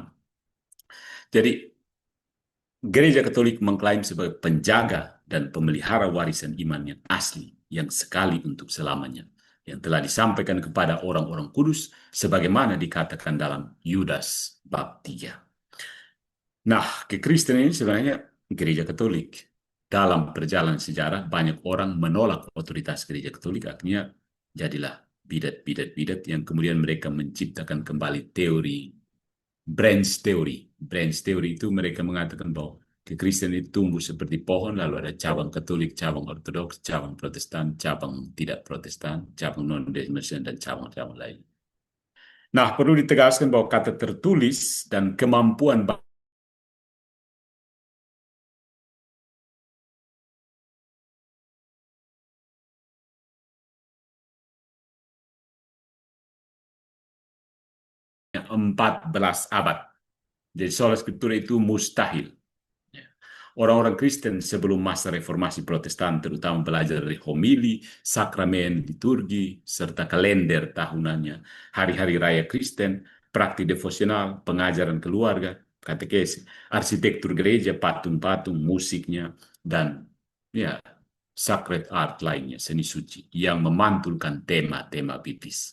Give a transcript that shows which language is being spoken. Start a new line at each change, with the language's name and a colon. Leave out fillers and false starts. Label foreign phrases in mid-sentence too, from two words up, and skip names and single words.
Indonesian: Jadi Gereja Katolik mengklaim sebagai penjaga dan pemelihara warisan iman yang asli, yang sekali untuk selamanya, yang telah disampaikan kepada orang-orang kudus, sebagaimana dikatakan dalam Yudas bab 3. Nah, kekristenan ini sebenarnya Gereja Katolik. Dalam perjalanan sejarah, banyak orang menolak otoritas Gereja Katolik, artinya jadilah bidat-bidat yang kemudian mereka menciptakan kembali teori
English: branch theory. Branch theory
Indonesian: itu mereka mengatakan bahwa kekristenan itu tumbuh seperti pohon, lalu ada cabang Katolik, cabang Ortodoks, cabang Protestan, cabang tidak Protestan, cabang non-denominasi, dan cabang-cabang lain. Nah, perlu ditegaskan bahwa kata tertulis dan kemampuan 14 abad. Jadi
Latin: sola scriptura
Indonesian: itu mustahil. Orang-orang Kristen sebelum masa reformasi Protestan terutama belajar dari homili, sakramen, liturgi, serta kalender tahunannya, hari-hari raya Kristen, praktik devosional, pengajaran keluarga, katekesi, arsitektur gereja, patung-patung, musiknya, dan ya
English: sacred art
Indonesian: lainnya, seni suci, yang memantulkan tema-tema biblis.